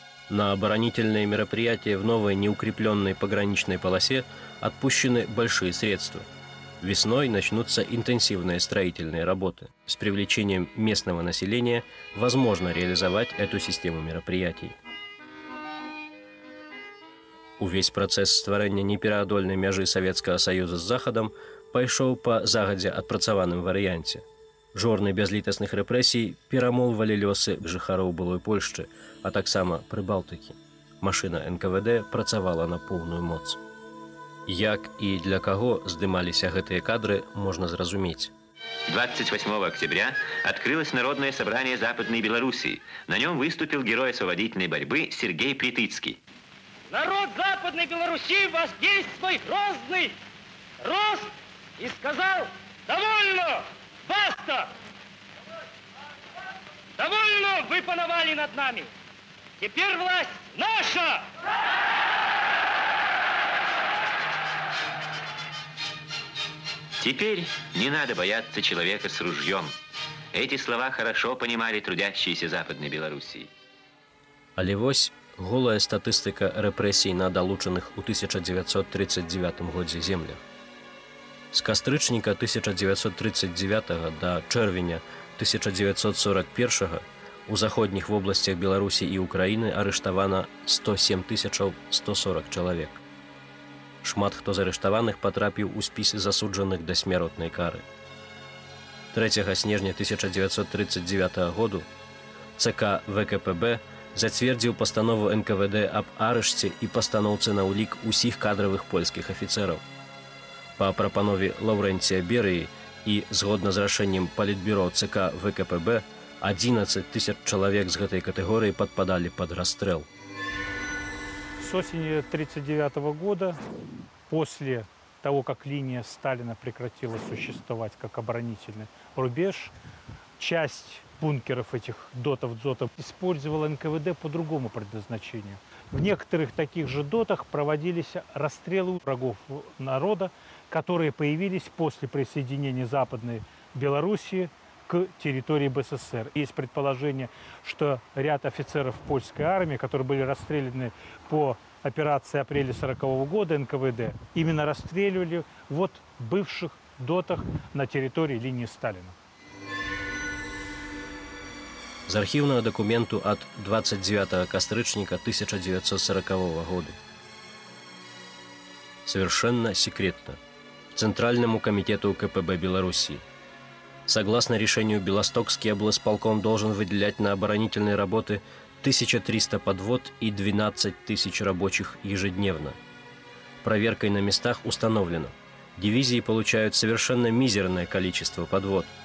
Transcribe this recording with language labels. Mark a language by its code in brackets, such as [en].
[ru] На оборонительные мероприятия в новой неукрепленной пограничной полосе отпущены большие средства. Весной начнутся интенсивные строительные работы. С привлечением местного населения возможно реализовать эту систему мероприятий. [be] Увесь працэс стварэння непераадольнай мяжы Савецкага Саюза з Захадам пайшоў па загадзя адпрацаваным варыянце. Жорны бязлітасных рэпрэсій перамолвалі лёсы жыхароў былой Польшчы, а таксама Прыбалтыкі. Машына НКВД працавала на поўную моц. Як і для каго здымаліся гэтыя кадры, можно зразумець. [ru] 28 октября открылось Народное собрание Западной Белоруссии. На нем выступил герой освободительной борьбы Сергей Плетыцкий. Народ Западной Белоруссии воздействуй грозный рост и сказал: довольно, баста! Довольно вы пановали над нами. Теперь власть наша! Теперь не надо бояться человека с ружьем. Эти слова хорошо понимали трудящиеся Западной Белоруссии. [be] Але вось голая статыстыка рэпрэсій на далучаных у 1939 годзе землях. З кастрычніка 1939 да чэрвеня 1941 у заходніх вобласцях Беларусі і Украіны арыштавана 107 140 чалавек. Шмат хто з арыштаваных патрапіў у спісы засуджаных да смяротнай кары. 3 снежня 1939 году ЦК ВКПБ зацвердзіў пастанову НКВД аб арышце і пастаноўцы на ўлік усіх кадравых польскіх афіцэраў. Па прапанове Лаўрэнція Берыі і згодна з рашэннем Палітбюро ЦК ВКПБ 11 000 чалавек з гэтай катэгорыі падпадалі пад расстрэл. [ru] С осени 1939 года, после того, как линия Сталина прекратила существовать как оборонительный рубеж, часть бункеров этих дотов-дзотов использовала НКВД по другому предназначению. В некоторых таких же дотах проводились расстрелы врагов народа, которые появились после присоединения Западной Белоруссии к территории БССР. Есть предположение, что ряд офицеров польской армии, которые были расстреляны по операции апреля 1940 года НКВД, именно расстреливали вот бывших дотах на территории линии Сталина. [be] З архіўнага дакументу ад 29 кастрычніка 1940 года. [ru] Совершенно секретно. Центральному комитету КПБ Белоруссии. Согласно решению, Белостокский облсполком должен выделять на оборонительные работы 1300 подвод и 12 тысяч рабочих ежедневно. Проверкой на местах установлено, дивизии получают совершенно мизерное количество подвод.